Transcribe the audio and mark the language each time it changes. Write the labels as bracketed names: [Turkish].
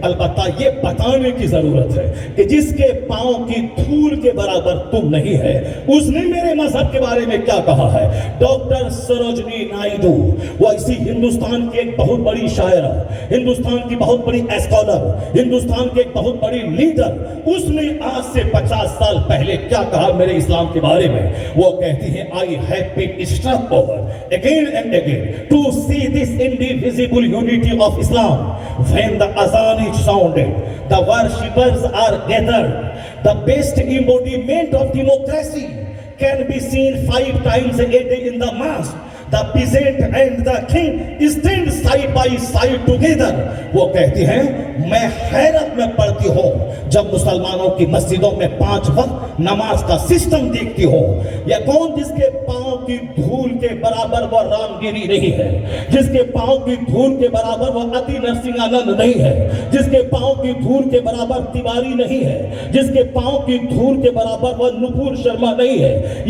[Urdu] البتہ یہ بتانے کی ضرورت ہے کہ جس کے پاؤں کی دھول کے برابر تم نہیں ہے، اس نے میرے مذہب کے بارے میں کیا کہا ہے. ڈاکٹر سروجنی نائیڈو، وہ اسی ہندوستان کی ایک بہت بڑی شاعرہ، ہندوستان کی بہت بڑی اسکالر، ہندوستان کے ایک بہت بڑی لیڈر، اس نے آج سے 50 سال پہلے کیا کہا میرے اسلام کے بارے میں. وہ کہتی ہے [English] I have been struck over again and again to see this indivisible unity of Islam. When the azan is sounded, the worshippers are gathered. The best embodiment of democracy can be seen 5 times a day in the mosque. The peasant and the king stand side by side together. [Urdu] وہ کہتی ہیں میں حیرت میں پڑتی ہوں جب مسلمانوں کی مسجدوں میں 5 وقت نماز کا سسٹم دیکھتی ہوں. یہ کون جس کے پاؤں کی دھول کے برابر وہ رام گیری نہیں ہے، جس کے پاؤں کی دھول کے برابر وہ اتی نرسنگانند نہیں ہے، جس کے پاؤں کی دھول کے برابر تیواری نہیں ہے، جس کے پاؤں کی دھول کے برابر وہ نپور شرما نہیں ہے.